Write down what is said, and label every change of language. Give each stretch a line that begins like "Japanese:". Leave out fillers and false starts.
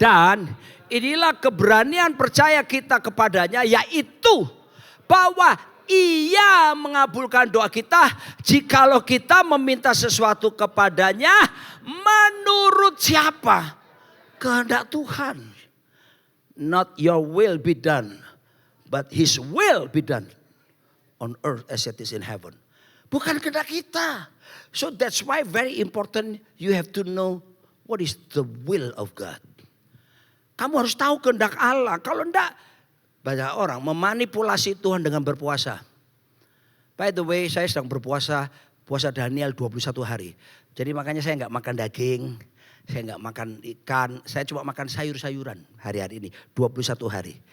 Indonesian: Dan inilah keberanian percaya kita kepadanya, yaitu bahwa Ia mengabulkan doa kita jikalau kita meminta sesuatu kepadanya menurut siapa? Kehendak Tuhan.
English: Not your will be done, but His will be done on earth as it is in heaven.
Indonesian: Bukan kehendak kita.
English: So that's why very important you have to know what is the will of God.
Indonesian: Kamu harus tahu kehendak Allah. Kalau enggak, banyak orang memanipulasi Tuhan dengan berpuasa.
English: By the way,
Indonesian: saya sedang berpuasa, puasa Daniel 21 hari. Jadi makanya saya enggak makan daging, saya enggak makan ikan, saya cuma makan sayur-sayuran hari-hari ini 21 hari.